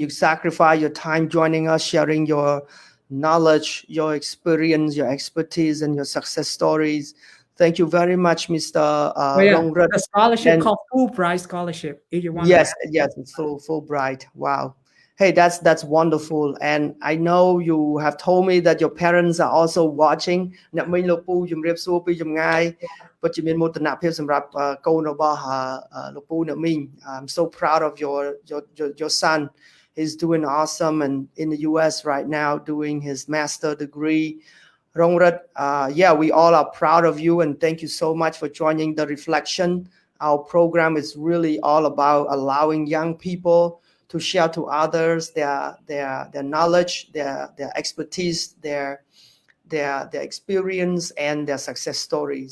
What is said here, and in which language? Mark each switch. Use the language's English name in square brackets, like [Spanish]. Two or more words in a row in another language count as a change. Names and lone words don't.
[English] You sacrifice your time joining us, sharing your knowledge, your experience, your expertise, and your success stories. Thank you very much, Mr. Oh yeah, Rongrith. the scholarship And called Fulbright scholarship. If you want to, yes, yes, it's full bright. Wow. Hey, that's wonderful. And I know you have told me that your parents are also watching. [Khmer] អ្នកមីងលោកពូជំរាបសួរពីចម្ងាយពិតជាមានមោទនភាពសម្រាប់កូនរបស់លោកពូអ្នកមីង [English] I'm so proud of your son. He's doing awesome and in the US right now doing his master degree. Rongrith, yeah, we all are proud of you and thank you so much for joining the reflection. Our program is really all about allowing young people to share to others their knowledge, their expertise, their experience, and their success stories.